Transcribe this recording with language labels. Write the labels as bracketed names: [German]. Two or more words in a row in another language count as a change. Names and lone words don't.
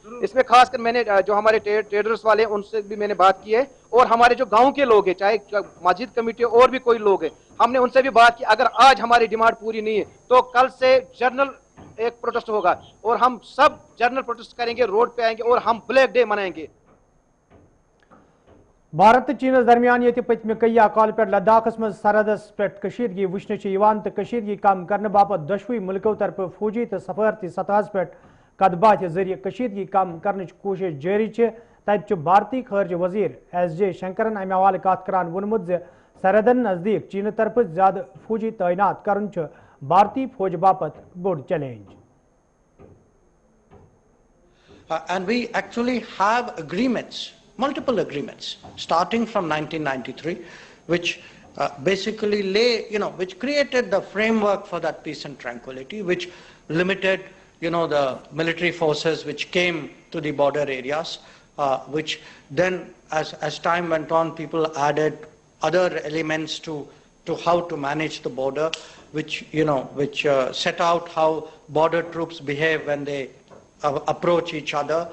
[Urdu] اس میں خاص کر میں نے جو ہمارے ٹریڈرز والے ہیں ان سے بھی میں نے بات کی ہے, اور ہمارے جو گاؤں کے لوگ ہیں, چاہے مسجد کمیٹی اور بھی کوئی لوگ ہیں, ہم نے ان سے بھی بات کی. اگر آج ہماری ڈیمانڈ پوری نہیں ہے تو کل سے جنرل ایک پروٹیسٹ ہوگا, اور ہم سب جنرل پروٹیسٹ کریں گے, روڈ پہ آئیں گے اور ہم بلیک ڈے منائیں گے. [Kashmiri] بھارت تو چینس درمیان یہ پتمہ کئی کال پہ لداخس مز سرحدس پہ کشیدگی وچھنے تو کشیدگی کم کرنے باپت دشوئی ملکوں طرف فوجی تو سفارتی سطحس پہ کدبات ذریعہ کشیدگی کم کرنے کوشش جاری. تب بھارتی خارجہ وزیر S.J. شنکرن امہ حوالہ کت کران وونمت سرحدن نزدیک چین طرف زیادہ فوجی تعینات کرن بھارتی فوج باپت بوڑ چیلنج. [English] And we actually have agreements, multiple agreements, starting from 1993, which basically which created the framework for that peace and tranquility, which limited, the military forces which came to the border areas, which then, as time went on, people added other elements to how to manage the border, which set out how border troops behave when they approach each other.